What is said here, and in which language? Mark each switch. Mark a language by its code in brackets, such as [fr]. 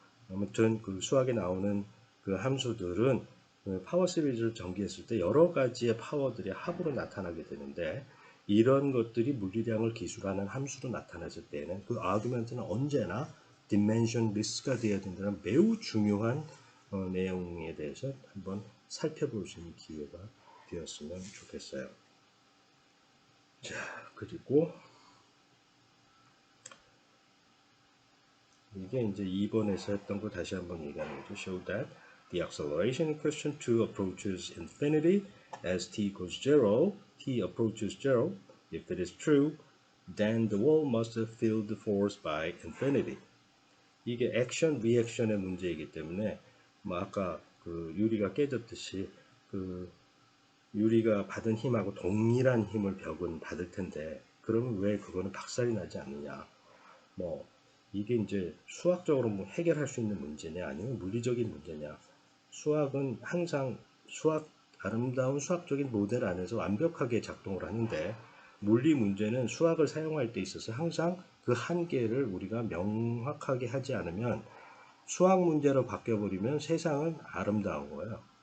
[ko] 아무튼 그 수학에 나오는 그 함수들은 그 파워 시리즈를 전개했을 때 여러 가지의 파워들이 합으로 나타나게 되는데 이런 것들이 물리량을 기술하는 함수로 나타났을 때는 그 아규멘트는 언제나 dimensionless가 되어야 된다는 매우 중요한 내용에 대해서 한번 살펴볼 수 있는 기회가 되었으면 좋겠어요. 자, 그리고 이게 이제 2번에서 했던 거 다시 한번 얘기하는 거죠. [en] Show that the acceleration in question 2 approaches infinity as t equals 0, t approaches 0. If it is true, then the wall must feel the force by infinity. [ko] 이게 액션, 리액션의 문제이기 때문에 뭐 아까 그 유리가 깨졌듯이 그 유리가 받은 힘하고 동일한 힘을 벽은 받을 텐데 그러면 왜 그거는 박살이 나지 않느냐. 뭐 이게 이제 수학적으로 뭐 해결할 수 있는 문제냐 아니면 물리적인 문제냐. 수학은 항상 아름다운 수학적인 모델 안에서 완벽하게 작동을 하는데 물리 문제는 수학을 사용할 때 있어서 항상 그 한계를 우리가 명확하게 하지 않으면 수학 문제로 바뀌어버리면 세상은 아름다운 거예요.